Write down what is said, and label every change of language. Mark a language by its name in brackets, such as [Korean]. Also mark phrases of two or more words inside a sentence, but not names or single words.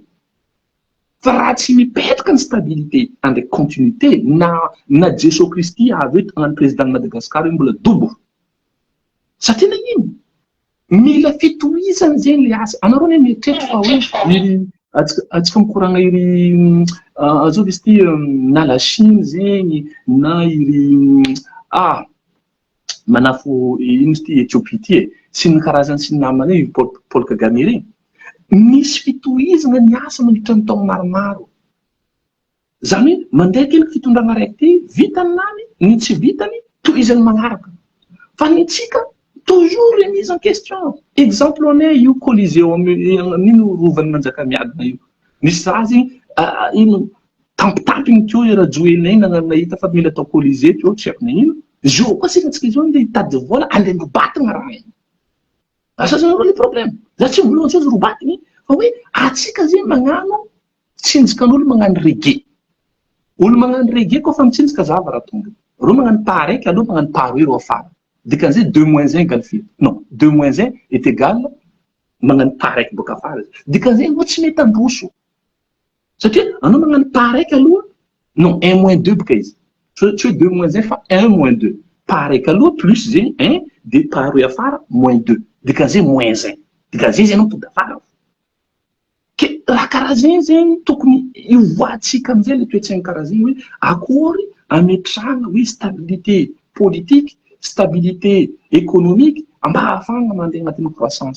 [Malagasy] fa raha tsy mipetraka ny stabilité andraiky continuité na Jesosy Kristy avy eto agnano président Madagasikara hoe mbola dobo satria nagnino mila fitohizana zegny le asa anareo ne mieritreritra fa hoe atsika mikoragna iry azao izy ty na la Chine zegny na iry manafo ino izy ty Ethiopie ty sy ny karazany sy ny namany Paul Kagame regny misy fitohizana ny asa mandritra ny taona maromaro zany hoe mandeha kely fitondrana raiky ty vitany nany ny tsy vitany tohizany magnaraka fa ny tsika [French] toujours remise en question [Malagasy] exemple one io Coliseo nino rovan'ny Manjakamiadana io nisy raha zegny ino tampitampiny teo rajoenay nahita fa mila atao Coliseo teo tsy haiko nagnino zo koa sika atsika izao nde hitady vola andeha robatagna raha igny asazanareo [French] le problème [Malagasy] za tsy volohany tsy azo robatiny fa hoe atsika zegny magnano tsinjikan'olo magnano reggae olo magnano reggae koa fa mitsinjika zava raha tonga reo magnano pas raiky aloha magnano pas roe ro afara dikan'izay 2 moins [French] 1 égale 4 non 2 moins 1 est égal [Malagasy] magnano pas raiky boka afara dikan'izay anao tsy mety androso satria anao magnano pas raiky aloha [French] non 1 moins 2 [Malagasy] boka izy [French] tu es 2 moins 1 [Malagasy] fa 1 moins 2 pas raiky aloha plus zegny 1 de pas roe afara moins 2 dikan'izay moins 1 dikan'izay izy anao tonga afara ke raha karaha zegny tokony ivoatsika amizay le toetsaigny karaha zegny hoe akory ametrahana hoe [French] stabilité politique, stabilité économique [Malagasy] mba ahafahana mandeha agnatin'ny croissance.